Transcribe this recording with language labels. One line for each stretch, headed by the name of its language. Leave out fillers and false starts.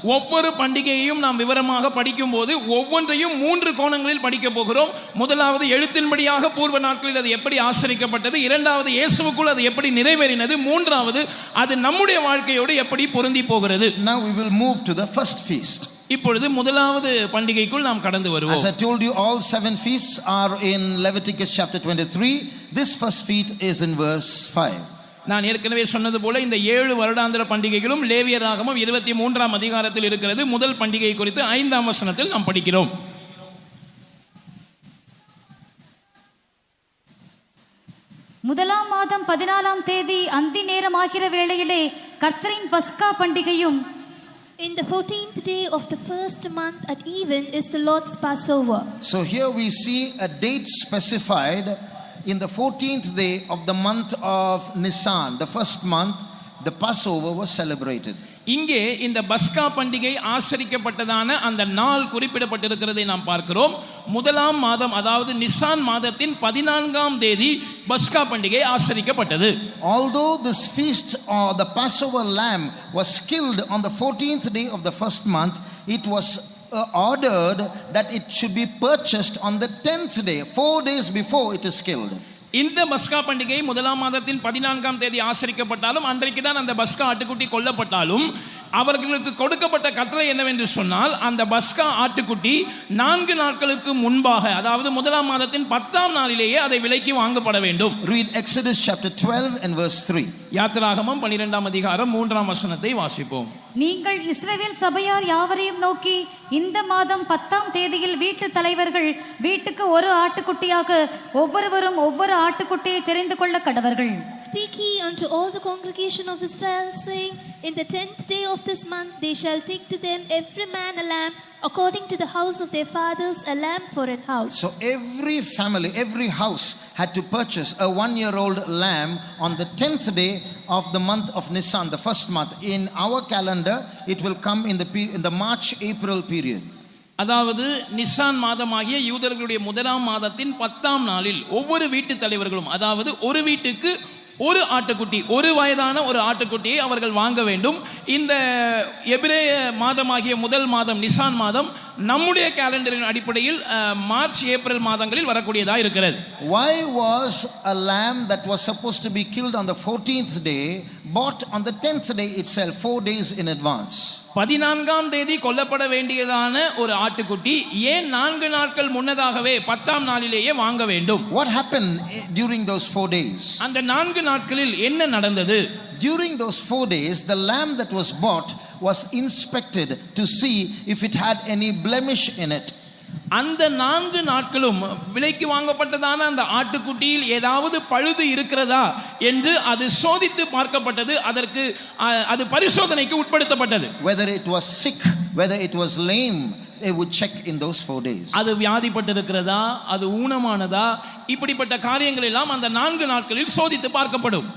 Tamil: ஒவ்வொரு பண்டிகையையும் நாம் விவரமாக படிக்கும்போது ஒவ்வொன்றையும் 3 கோணங்களில் படிக்க போகிறோம். முதலாவது எழுத்தின்படியாக பூர்வ நாட்களில் அது எப்படி ஆசரிக்கப்பட்டது, இரண்டாவது இயேசுவுக்குள் அது எப்படி நிறைவேறினது, மூன்றாவது அது நம்முடைய வாழ்க்கையோடு எப்படி பொருந்தி போகிறது.
English: Now we will move to the first feast.
Tamil: இப்பொழுது முதலாவது பண்டிகைக்குள் நாம் கடந்து வருவோம்.
English: As I told you, all 7 feasts are in Leviticus chapter 23. This first feast is in verse 5.
Tamil: நான் ஏற்கனவே சொன்னது போல இந்த 7 வருடாந்திர பண்டிகைகளும் லேவியராகமம் 23ஆம் அதிகாரத்தில் இருக்கிறது. முதல் பண்டிகை குறித்து 5ஆம் வசனத்தில் நாம் படிக்கிறோம். முதலாம் மாதம் 14ஆம் தேதி அந்தி நேரம் ஆகிற வேளையிலே கர்த்தரின் பஸ்கா பண்டிகையும்,
English: In the 14th day of the first month at even is the Lord's Passover. So here we see a date specified in the 14th day of the month of Nisan, the first month, the Passover was celebrated.
Tamil: இங்கே இந்த பஸ்கா பண்டிகை ஆசரிக்கப்பட்டதான அந்த நாள் குறிப்பிடப்பட்டிருக்கிறதை நாம் பார்க்கிறோம். முதலாம் மாதம், அதாவது நிசான் மாதத்தின் 14ஆம் தேதி பஸ்கா பண்டிகை ஆசரிக்கப்பட்டது.
English: Although this feast or the Passover lamb was killed on the 14th day of the first month, it was ordered that it should be purchased on the 10th day, 4 days before it is killed.
Tamil: இந்த பஸ்கா பண்டிகை முதலாம் மாதத்தின் 14ஆம் தேதி ஆசரிக்கப்பட்டாலும் அன்றைக்கு தான் அந்த பஸ்கா ஆட்டுக்குட்டி கொல்லப்பட்டாலும் அவர்களுக்கு கொடுக்கப்பட்ட கட்டளை என்னவென்று சொன்னால், அந்த பஸ்கா ஆட்டுக்குட்டி 4 நாட்களுக்கு முன்பாக, அதாவது முதலாம் மாதத்தின் 10ஆம் நாளிலேயே அதை விலைக்கு வாங்கப்பட வேண்டும்.
English: Read Exodus chapter 12 and verse 3.
Tamil: யாத்திராகமம் 12ஆம் அதிகாரம் 3ஆம் வசனத்தை வாசிப்போம். நீங்கள் இஸ்ரவேல் சபையார் யாவரையும் நோக்கி, இந்த மாதம் 10ஆம் தேதியில் வீட்டு தலைவர்கள் வீட்டுக்கு ஒரு ஆட்டுக்குட்டியாக ஒவ்வொருவரும் ஒவ்வொரு ஆட்டுக்குட்டியை தெரிந்து கொள்ள கடவர்கள்.
English: Speak ye unto all the congregation of Israel, saying, in the 10th day of this month they shall take to them every man a lamb according to the house of their fathers, a lamb for an house. So every family, every house had to purchase a 1-year-old lamb on the 10th day of the month of Nisan, the first month. In our calendar, it will come in the March-April period.
Tamil: அதாவது Nissan மாதமாகிய யூதர்களுடைய முதலாம் மாதத்தின் 10ஆம் நாளில் ஒவ்வொரு வீட்டு தலைவர்களும், அதாவது ஒரு வீட்டுக்கு ஒரு ஆட்டுக்குட்டி, ஒரு வயதான ஒரு ஆட்டுக்குட்டியை அவர்கள் வாங்க வேண்டும். இந்த எபிரேய மாதமாகிய முதல் மாதம் நிசான் மாதம் நம்முடைய கேலண்டரின் அடிப்படையில் மார்ச் ஏப்ரல் மாதங்களில் வரக்கூடியதாக இருக்கிறது.
English: Why was a lamb that was supposed to be killed on the 14th day bought on the 10th day itself, 4 days in advance?
Tamil: 14ஆம் தேதி கொல்லப்பட வேண்டியதான ஒரு ஆட்டுக்குட்டி ஏன் 4 நாட்கள் முன்னதாகவே 10ஆம் நாளிலேயே வாங்க வேண்டும்?
English: What happened during those 4 days?
Tamil: அந்த 4 நாட்களில் என்ன நடந்தது?
English: During those 4 days, the lamb that was bought was inspected to see if it had any blemish in it.
Tamil: அந்த 4 நாட்களும் விலைக்கு வாங்கப்பட்டதான அந்த ஆட்டுக்குட்டியில் ஏதாவது பழுது இருக்கிறதா என்று அது சோதித்து பார்க்கப்பட்டது. அதற்கு அது பரிசோதனைக்கு உட்படுத்தப்பட்டது.
English: Whether it was sick, whether it was lame, they would check in those 4 days.
Tamil: அது வியாதிப்பட்டிருக்கிறதா, அது ஊனமானதா, இப்படிப்பட்ட காரியங்கள் எல்லாம் அந்த 4 நாட்களில் சோதித்து பார்க்கப்படும்.